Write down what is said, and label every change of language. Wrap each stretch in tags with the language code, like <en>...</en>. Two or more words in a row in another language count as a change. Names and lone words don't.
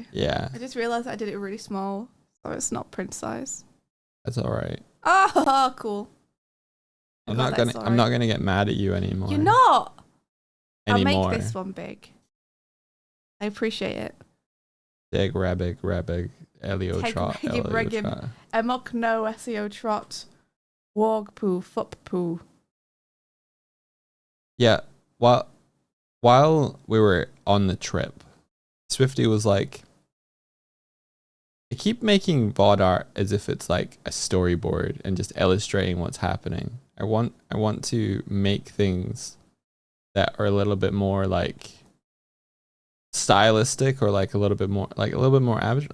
<en>Yeah. I just realized I did it really small, so it's not print size. That's all right. Oh, cool. I'm not gonna get mad at you anymore. You're not. Anymore. I'll make this one big. I appreciate it. Dig rabig Elio Teg trot. regim regim. Emok no SEO trot. Warg poo fup poo. Yeah. While we were on the trip, Swifty was like, I keep making VOD art as if it's like a storyboard and just illustrating what's happening. I want to make things that are a little bit more like stylistic or like a little bit more abstract.</en>